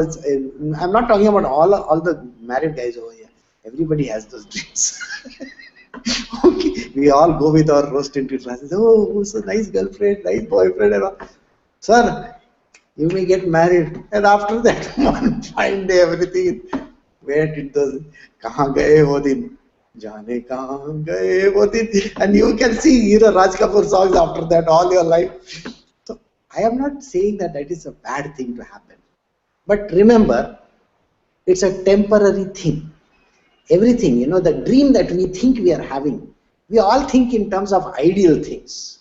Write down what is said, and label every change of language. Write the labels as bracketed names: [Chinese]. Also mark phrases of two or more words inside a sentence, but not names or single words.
[English] I'm not talking about all the married guys over here. Everybody has those dreams. Okay, we all go with our rose tinted glasses. Oh, so nice girlfriend, nice boyfriend, and all. Sir, you may get married, and after that, one fine day, everything. Where did those? [Hindi] कहाँ गए वो दिन? जाने कहाँ गए वो दिन? [English] And you can see, Raj Kapoor songs after that all your life. So I am not saying that that is a bad thing to happen, but remember, it's a temporary thing. Everything, the dream that we think we are having, we all think in terms of ideal things.